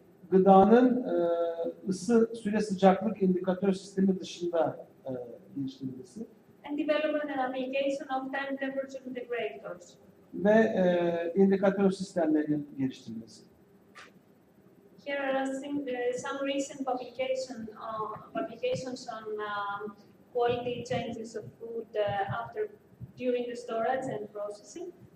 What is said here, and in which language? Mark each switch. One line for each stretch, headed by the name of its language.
Turkish: gıdanın ısı süre sıcaklık indikatör sistemi dışında geliştirilmesi
English: and development and application of time temperature integrators.
Turkish: ve indikatör sistemlerinin geliştirilmesi.
English: Here are some recent publications on quality changes of food during the storage and processing.